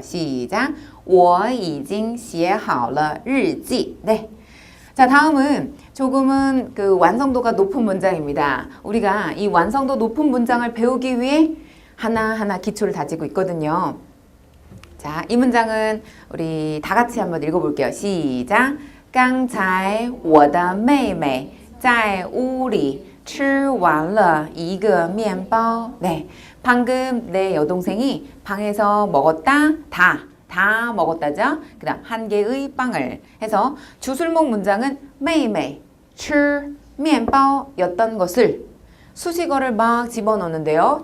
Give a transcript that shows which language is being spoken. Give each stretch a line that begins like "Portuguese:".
Chinese: 시작. 我已经写好了日记 네.
Korean: 자, 다음은 조금은 그 완성도가 높은 문장입니다. 우리가 이 완성도 높은 문장을 배우기 위해 하나하나 기초를 다지고 있거든요. 자, 이 문장은 우리 다 같이 한번 읽어볼게요.
Chinese: 시작. 刚才我的妹妹在屋里吃完了一个面包.
Korean: 네, 방금 내 여동생이 방에서 먹었다. 다 먹었다죠. 그 다음 한 개의 빵을 해서 주술목 문장은
Chinese: 妹妹吃面包
Korean: 였던 것을 수식어를 막 집어넣는데요.